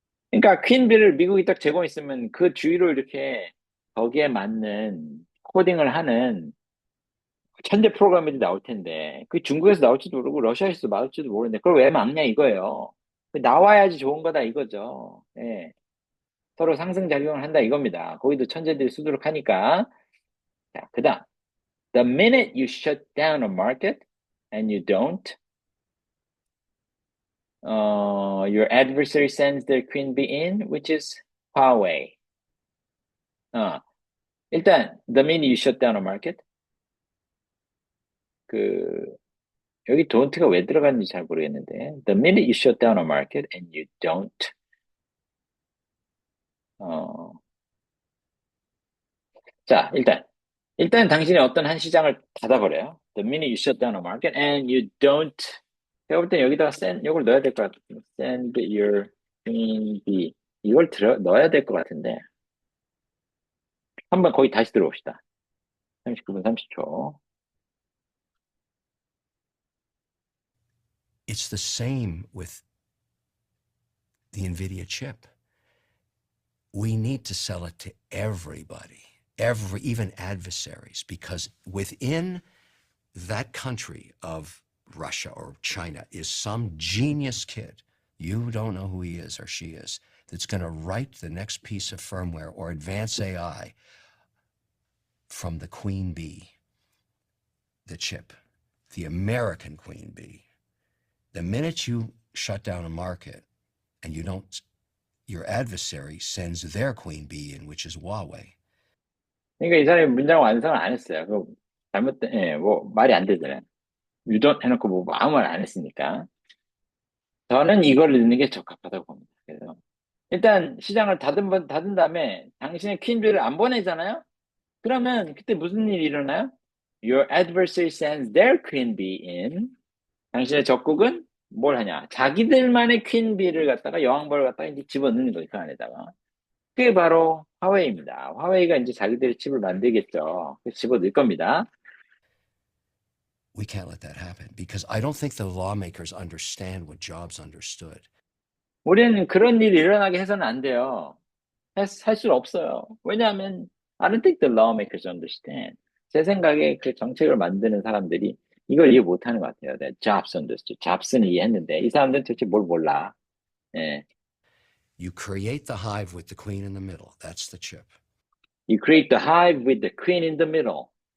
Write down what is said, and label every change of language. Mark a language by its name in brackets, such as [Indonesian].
[Korean] 그러니까 퀸비를 미국이 딱 제공했으면 그 주위로 이렇게 거기에 맞는 코딩을 하는 천재 프로그래머들이 나올 텐데 그 중국에서 나올지도 모르고 러시아에서 나올지도 모르는데 그걸 왜 막냐 이거예요. 나와야지 좋은 거다 이거죠. 예. 서로 상승작용을 한다 이겁니다. 거기도 천재들이 수두룩하니까. 자, 그다음 [English] The minute you shut down a market and you don't, your adversary sends their queen bee in, which is Huawei. [Korean] 일단 [English] the minute you shut down a market, [Korean] 그 여기 don't가 왜 들어갔는지 잘 모르겠는데 [English] the minute you shut down a market and you don't, [Korean] 자 일단 당신이 어떤 한 시장을 닫아버려요. [English] The minute you shut down a market and you don't, [Korean] 제가 볼 땐 여기다가 이걸 넣어야 될 것 같아요. [English] Send your queen bee, [Korean] 이걸 넣어야 될 것 같은데 한번 거기 다시 들어봅시다. 39분 30초. [English] It's the same with the NVIDIA chip. We need to sell it to everybody, even adversaries, because within that country of Russia or China is some genius kid, you don't know who he is or she is, that's going to write the next piece of firmware or advance AI from the Queen Bee, the chip, the American Queen Bee. The minute you shut down a market and you don't, your adversary sends their Queen Bee in, which is Huawei. [Korean] 그러니까 이 사람이 문장 완성을 안 했어요. 그 잘못된, 예, 뭐 말이 안 되잖아요. [English] You don't [Korean] 해놓고 뭐 아무 말 안 했으니까. 저는 이걸 넣는 게 적합하다고 봅니다. 그래서 일단 시장을 닫은 다음에 당신의 퀸비를 안 보내잖아요. 그러면 그때 무슨 일이 일어나요? [English] Your adversary sends their queen bee in. [Korean] 당신의 적국은 뭘 하냐? 자기들만의 퀸비를 갖다가 여왕벌을 갖다가 이제 집어넣는 거예요. 그 안에다가. 그게 바로 화웨이입니다. 화웨이가 이제 자기들의 칩을 만들겠죠. 그래서 집어넣을 겁니다. [English] We can't let that happen because I don't think the lawmakers understand what Jobs understood. [Korean] 우리는 그런 일이 일어나게 해서는 안 돼요. 할 수는 없어요. 왜냐하면 [English] I don't think the lawmakers understand. [Korean] 제 생각에 그 정책을 만드는 사람들이 이걸 이해 못하는 것 같아요. [English] That Jobs understood. [Korean] 잡스는 이해했는데 이 사람들은 도대체 뭘 몰라. 예. [English] You create the hive with the queen in the middle. That's the chip. You create the hive with the queen in the middle.